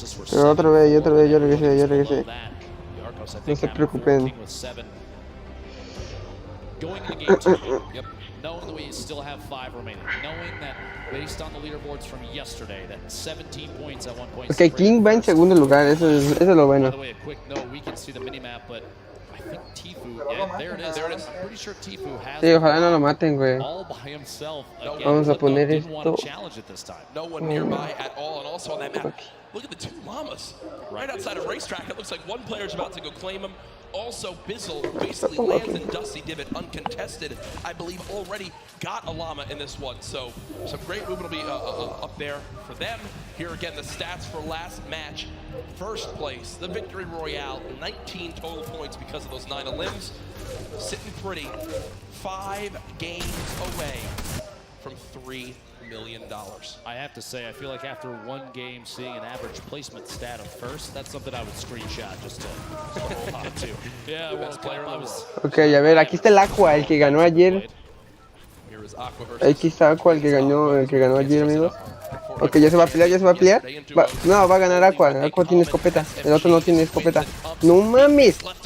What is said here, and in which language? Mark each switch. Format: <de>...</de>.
<es>Pero otra vez, yo regresé. No se preocupen.</es> <en>Going into game 2, yep, knowing that we still have 5 remaining, knowing that based on the leaderboards from yesterday, that 17 points at one point.</en> <es>Okay, King va en segundo lugar, eso es lo bueno.</es> <en>By the way, a quick note, we can see the minimap, but I think Tfue, yeah, there it is. I'm pretty sure Tfue has</en> <es>sí, ojalá no lo maten, güey.</es> <en>all by himself. Again,</en> <es>vamos a poner</es> <en>didn't want to</en> <es>esto.</es> <en>challenge it this time. No one nearby at all, and also on that map, look at the 2 llamas right outside of racetrack. It looks like one player's about to go claim him. Also, Bizzle basically lands in Dusty Divot uncontested. I believe already got a llama in this one. So some great movement will be up there for them. Here again, the stats for last match. First place, the Victory Royale, 19 total points because of those 9 limbs. Sitting pretty, 5 games away from $3 million. I have to say, I feel like after one game, seeing an average placement stat of first, that's something I would screenshot just to hold on to. Yeah, best player in the world.</en> <es>Ok, a ver, aquí está el Aqua, el que ganó ayer. Aquí está Aqua, el que ganó ayer, amigos. Ok, ya se va a pelear, ya se va a pelear. No, va a ganar Aqua. Aqua tiene escopeta. El otro no tiene escopeta. No mames.</es>